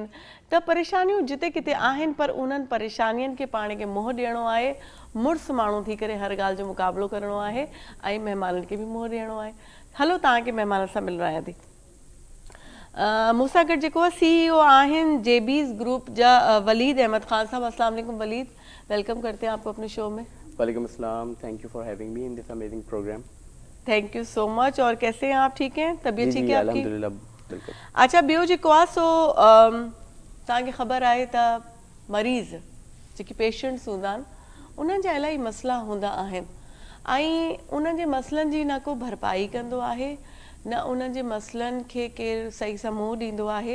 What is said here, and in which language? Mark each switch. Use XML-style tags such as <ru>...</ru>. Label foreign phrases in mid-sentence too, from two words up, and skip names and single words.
<sd>त परेशानियूं जिते किथे आहिनि, पर उन्हनि परेशानियुनि खे पाण खे मुंहुं ॾियणो आहे, मुड़ुसु माण्हू थी करे हर ॻाल्हि जो मुक़ाबिलो करिणो आहे ऐं महिमाननि खे बि मुंहुं ॾियणो आहे। हलो तव्हांखे महिमान सां मिलरायां थी। मूंसां गॾु जेको आहे CEO आहिनि जेबीज़ ग्रुप जा वलीद अहमद खान साहब।</sd> <ar>السلام علیکم</ar> <ur>ولید، ویلکم کرتے ہیں آپ کو اپنے شو میں.</ur> <ar>وعلیکم السلام,</ar> <en>Thank you for having me in this amazing program. Thank you so much.</en> <ur>اور کیسے ہیں آپ؟ ٹھیک ہیں؟ طبیعت ٹھیک ہے آپ کی? الحمدللہ بالکل.</ur> <sd>अच्छा ॿियो जेको आहे सो तव्हांखे ख़बर आहे त मरीज़ जेके पेशेंट्स हूंदा आहिनि, उन्हनि जा इलाही मसइला हूंदा आहिनि ऐं उन्हनि जे मसइलनि जी न को भरपाई कंदो आहे, न उन्हनि जे मसइलनि खे केरु सही सां मुंहुं ॾींदो आहे।</sd>